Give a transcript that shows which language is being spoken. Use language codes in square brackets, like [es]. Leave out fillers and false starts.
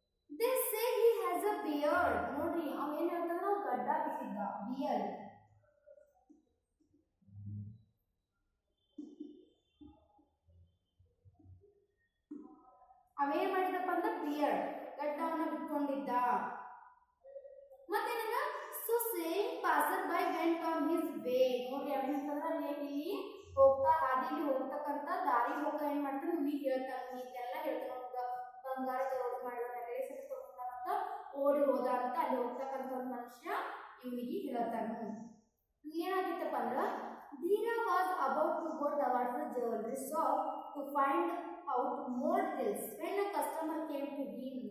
[en] They say he has a beard. [kn] ನೋಡ್ರಿ ಅವೇನ್ ಹೇಳ್ತಾನ, ಗಡ್ಡ ಬಿಟ್ಟಿದ್ದ, ಬಿಯರ್ಡ್. ಅವೇನ್ ಮಾಡಿದಪ್ಪ ಅಂದ್ರೆ beard, ಗಡ್ಡವನ್ನ ಬಿಟ್ಕೊಂಡಿದ್ದ. ಮತ್ತೇನಂದ್ರ [en] so saying passerby went on his way. [kn] ನೋಡ್ರಿ ಅವೇನಂತಂದ್ರ ಇಲ್ಲಿ ಹೋಗ್ತಾ ಹಾದಿಲಿ ಹೋಗ್ತಕ್ಕಂಥ ದಾರಿ ಹೋಗ್ತಾ ಏನ್ ಮಾಡ್ತಾನೆ, ನಿಮಗೆ ಹೇಳ್ತಾನೆ, ಇದೆಲ್ಲ ಹೇಳ್ತಾನೆ, ಬಂಗಾರ ದರೋಡೆ ಮಾಡಿದ, ನೆಕ್ಲೆಸ್ ತಗೊಂಡ ಓಡಿ ಹೋದ ಅಂತ ಅಲ್ಲಿ ಹೋಗ್ತಕ್ಕಂಥ ಒಂದು ಮನುಷ್ಯ ಇವನಿಗೆ ಹೇಳ್ತಾನೆ. ಏನಾಗಿತ್ತಪ್ಪ ಅಂದ್ರ, [en] Dheera was about to go towards the jewellery shop to find out more details when a customer came to him.